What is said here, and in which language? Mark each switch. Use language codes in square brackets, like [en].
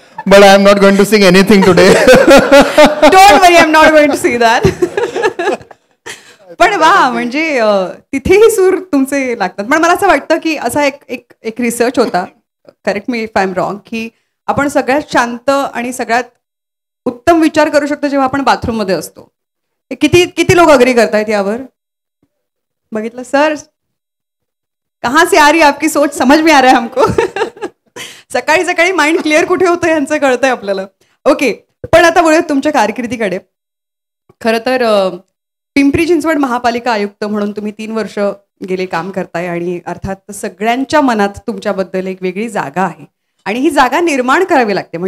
[en] But I am not going to sing anything today. Don't worry, I am not going to see that. [mr] पण वा, म्हणजे तिथेही सूर तुमचे लागतात. पण मला असं वाटतं की असा एक रिसर्च होता [en] correct me if I am wrong, [mr] की आपण सगळ्यात शांत आणि सगळ्यात उत्तम विचार करू शकतो जेव्हा आपण बाथरूममध्ये असतो. किती किती लोक अग्री करतायत यावर? बघितलं सर, [hi] कहाँ से आ रही आपकी सोच, समझ में आ रहा है हमको. [mr] सकाळी सकाळी माइंड क्लिअर कुठे होतं यांचं कळतंय आपल्याला. ओके, पण आता बोलूयात तुमच्या कारकिर्दीकडे. खरं तर पिंपरी चिंचवड महापालिका आयुक्त म्हणून तुम्ही 3 वर्ष गेले काम करताय आणि अर्थात सगळ्यांच्या मनात तुमच्याबद्दल एक वेगळी जागा आहे आणि ही जागा निर्माण करावी लागते.